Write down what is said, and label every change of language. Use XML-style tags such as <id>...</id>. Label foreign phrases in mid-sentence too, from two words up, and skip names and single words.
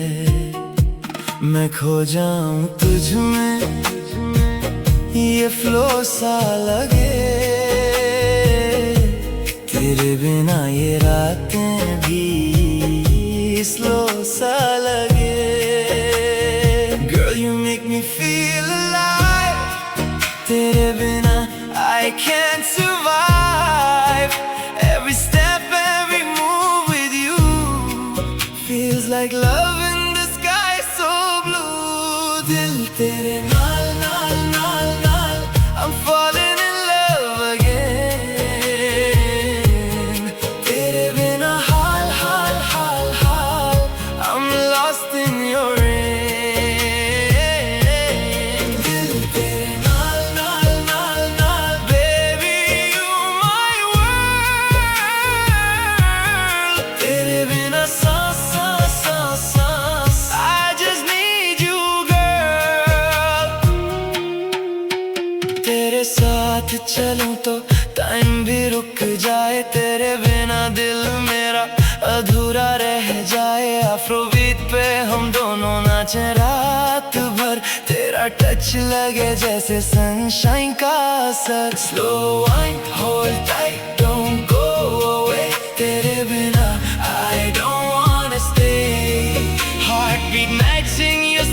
<hi>मैं खो जाऊं तुझ में, ये फ्लो सा लगे। तेरे बिना ये रातें भी स्लो सा लगे।</hi> <en>Girl, you make me feel alive.</en> <hi>तेरे बिना</hi> <en>I can't survive. Every step, every move with you feels like love in the sky so blue.</en> <hi>दिल तेरे नाल नाल नाल नाल,</hi> <en>I'm falling in love again.</en> <hi>तेरे बिना हाल हाल हाल हाल,</hi> <en>I'm lost in your rain.</en> <hi>दिल तेरे नाल नाल नाल नाल,</hi> <en>baby you my world.</en> <hi>तेरे बिना सांस सांस सांस सांस,</hi> <en>I just need you girl.</en> <hi>तेरे साथ चलूं तो टाइम भी रुक जाए। तेरे बिना दिल मेरा अधूरा रह जाए। अफ्रोबीट पे हम दोनों नाचे रात भर। तेरा टच लगे जैसे सनशाइन का असर।</hi> <en>Slow wine hold tight, don't go away.</en> <hi>तेरे बिना</hi> <en>I don't wanna stay. Heartbeat matching</en>